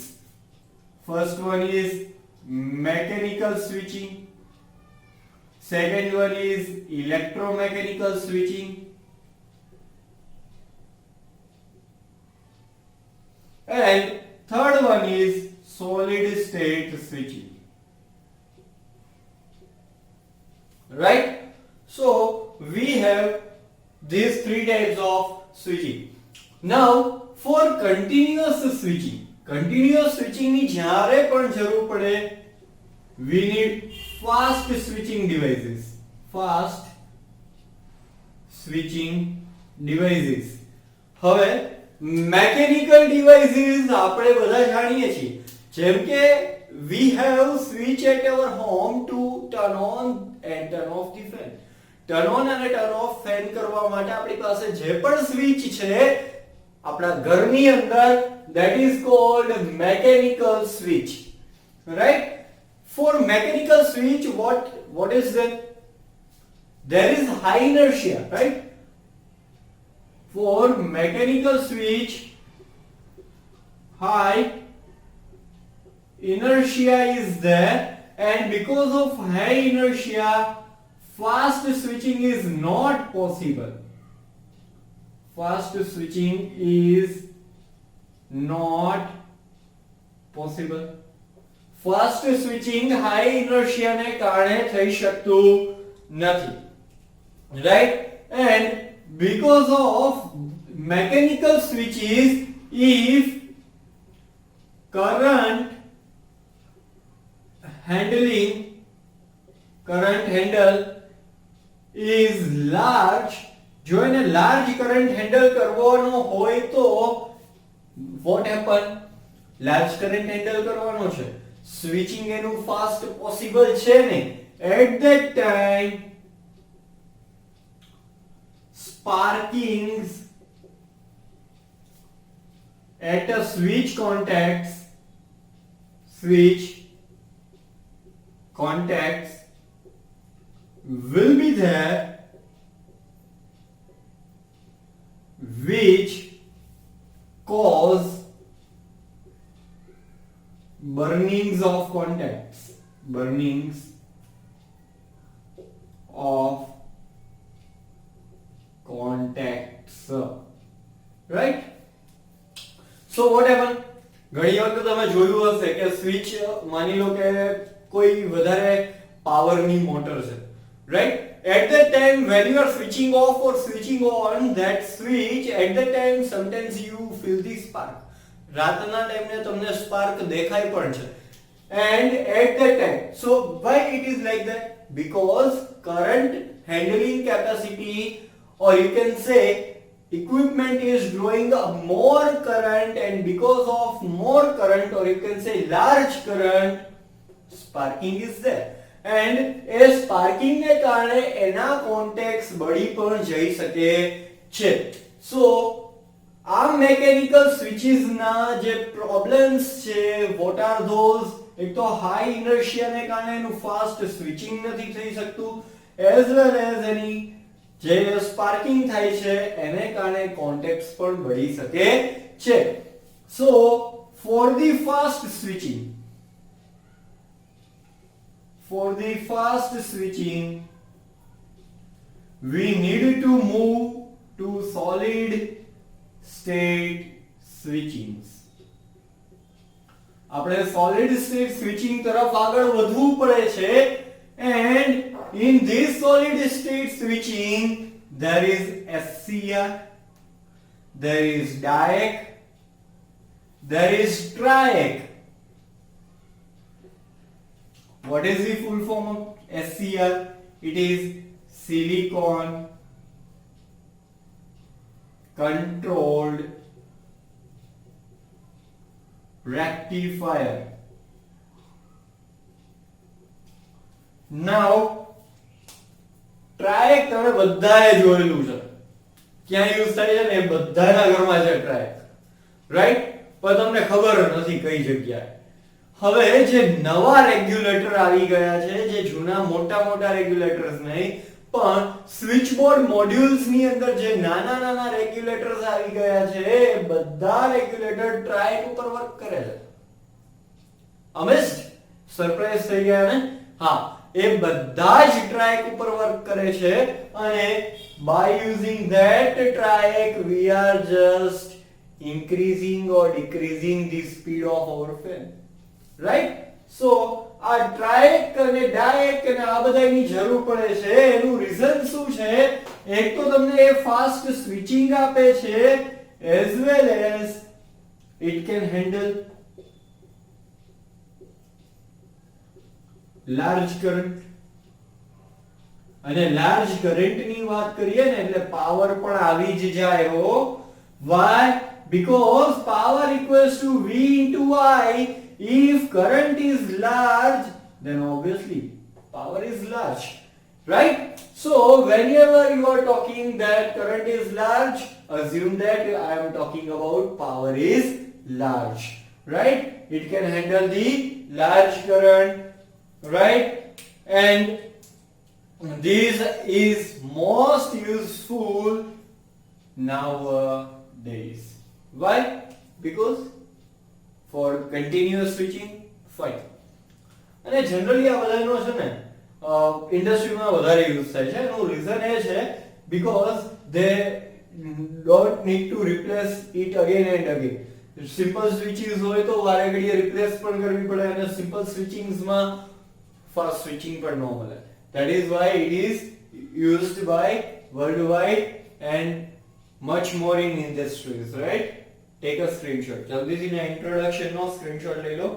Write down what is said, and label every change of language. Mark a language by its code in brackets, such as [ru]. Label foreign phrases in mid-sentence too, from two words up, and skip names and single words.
[en] First one is mechanical switching, second one is electromechanical switching, and third one is solid state switching, right? So we have these 3 types of switching. Now for continuous switching [gu] ની જ્યારે પણ જરૂર પડે, [en] we need fast switching devices. હવે mechanical devices [gu] આપણે બધા જાણીએ છીએ, જેમ કે [en] we have switch at our home to turn on and turn off the fan. Turn on [gu] અને [en] turn off fan [gu] કરવા માટે આપણી પાસે જે પણ સ્વિચ છે આપણા ઘરની અંદર, [en] that is called mechanical switch, right? For mechanical switch, what is that? There is high inertia, right? For mechanical switch, high inertia is there, and because of high inertia fast switching is not possible. Fast switching is not possible. Fast switching high inertia [gu] ને કારણે થઈ શકતું નથી, [en] right? And because of mechanical switches, if current handle is large, [gu] જો એને [en] large current handle [gu] કરવાનો હોય તો [en] what happen? large current handle [gu] કરવાનો છે, switching એનું [en] fast possible [gu] છે ને, [en] at that time sparkings at a switch contacts will be there, which cause burnings of contacts, right? So what happen? [gu] ઘણી વખત તમે જોયું હશે કે સ્વિચ, માની લો કે કોઈ વધારે પાવરની મોટર છે, [en] right? At that time when you are switching off or switching on that switch, at that time sometimes you feel the spark. [gu] રાતના ટાઈમે તમને સ્પાર્ક દેખાય પણ છે. [en] And at that time, so why it is like that? Because current handling capacity, or you can say equipment is drawing more current, and because of more current, or you can say large current, sparking is there. [gu] And એ sparking ને કારણે એના contacts બળી પણ જઈ શકે છે. [en] So આ mechanical switches [gu] ના જે [en] problems છે, what are those? [gu] એક તો [en] high inertia [gu] ને કારણે એનું [en] fast switching [gu] નથી થઈ શકતું, [en] as well as [gu] એની જે સ્પાર્કિંગ થાય છે એને કારણે કોન્ટેક્ટ્સ પણ બળી શકે છે. [en] So for the fast switching, we need to move to solid state switchings. [gu] આપણે [en] solid state switching [gu] તરફ આગળ વધવું પડે છે. [en] And in this solid state switching, there is SCR, there is DIAC, there is TRIAC. What is the full form of SCR? It is silicon controlled rectifier. [gu] Now ટ્રાયક તમે બધાએ જોયેલું છે, ક્યાં યુઝ થાય છે ને, બધાના ઘરમાં છે ટ્રાયક, રાઈટ? પણ તમને ખબર નથી કઈ જગ્યાએ. હવે જે નવા રેગ્યુલેટર આવી ગયા છે, જે જૂના મોટા રેગ્યુલેટર્સ નહીં, પણ [en] switch board modules [gu] ની અંદર જે નાના રેગ્યુલેટર્સ આવી ગયા છે, એ બધા રેગ્યુલેટર ટ્રાયક ઉપર વર્ક કરે છે. અમેઝ્ડ? સરપ્રાઈઝ થઈ ગયા ને? હા, એ બધા જ ટ્રાયક ઉપર વર્ક કરે છે. [en] અને by using that triac we are just increasing or decreasing the speed of our fan, right? [gu] So આ ટ્રાયક અને ડાયક અને આ બધાની જરૂર પડે છે. એનું રીઝન શું છે? એક તો તમને એ [en] fast switching [gu] આપે છે, [en] as well as it can handle large current. [gu] અને [en] large current [gu] ની વાત કરીએ ને એટલે પાવર પણ આવી જ જાય હો. [en] Why? Because power equals to V into I. If current is large, then obviously power is large, right? So whenever you are talking that current is large, assume that I am talking about power is large, right? It can handle the large current, right? And this is most useful nowadays. Why? Because for continuous switching, fine. [gu] અને જનરલી આ બધાનો છે ને ઇન્ડસ્ટ્રીમાં વધારે યુઝ થાય છે. એનું રીઝન એ છે [en] because they don't need to replace it again and again. simple switchings [gu] હોય તો વારે ઘડીએ રિપ્લેસ પણ કરવી પડે, અને [en] simple switchings fast switching but normal. That is why it is used by worldwide and much more in industries, right? Take a screenshot. [hi] Jaldi से ना introduction नो screenshot ले लो.